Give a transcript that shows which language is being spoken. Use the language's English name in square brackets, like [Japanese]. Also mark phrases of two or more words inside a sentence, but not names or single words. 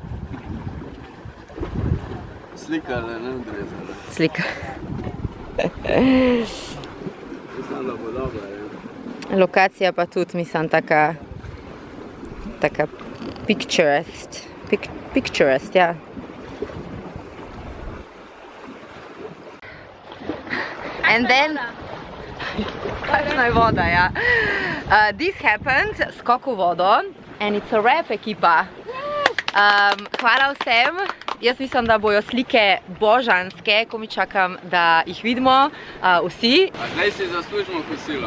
[Slovenian] Slikale, ne odrezale. Mislim, da bo dobro, ja. Lokacija pa tudi, mislim, taka picturesque, ja. [English] And then, [Slovenian] kakšna je voda, ja. [English] This happened, [Slovenian] skok v vodo, [English] and it's a wrap, [Slovenian] ekipa. Hvala vsem, jaz mislim, da bojo slike božanske, ko mi čakam, da jih vidimo, vsi. A zdaj si zaslužimo kosilo.